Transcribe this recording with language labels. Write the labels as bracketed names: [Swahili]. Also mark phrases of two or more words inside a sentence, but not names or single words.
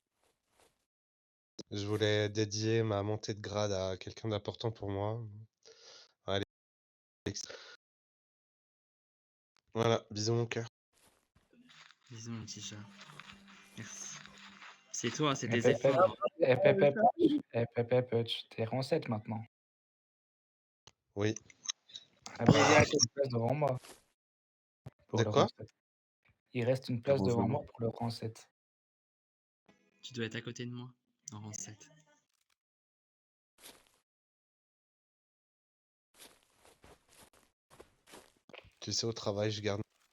[French] Je voulais dédier ma montée de grade à quelqu'un d'important pour moi. À Alex. Voilà, bisous mon cœur. Bisous, mon petit chat. Merci. C'est toi, c'est Eh, tes pep, pep. efforts. Eh, pep, pep. Eh, pep, pep, t'es rang 7 maintenant. Oui. Ah bah, il reste une place devant moi pour De le quoi? rang 7. Il reste une place devant moi pour le rang 7. Tu dois être à côté de moi, en rang 7. Tu sais, au travail, je garde.